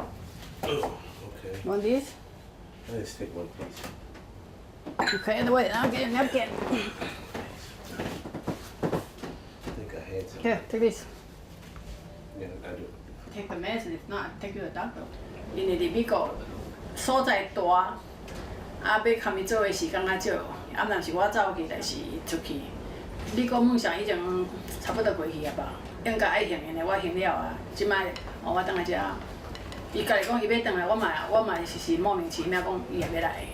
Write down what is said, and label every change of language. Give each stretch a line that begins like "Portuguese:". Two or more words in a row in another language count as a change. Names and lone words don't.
English: Oh, okay. You want these? Let's take one, please. Okay, wait, I'll get a napkin. I think I had some. Here, take this. Yeah, I do. Take the medicine, if not, take you to the doctor.
Min Nan Chinese: 因为伫美国所在大，啊要堪伊做的时间较少，啊若是我走去，就是出去。美国梦想已经差不多过去啊吧，应该爱行的我行了啊，即摆我倒来遮。伊家己讲伊要倒来，我嘛是莫名其妙讲伊也要来。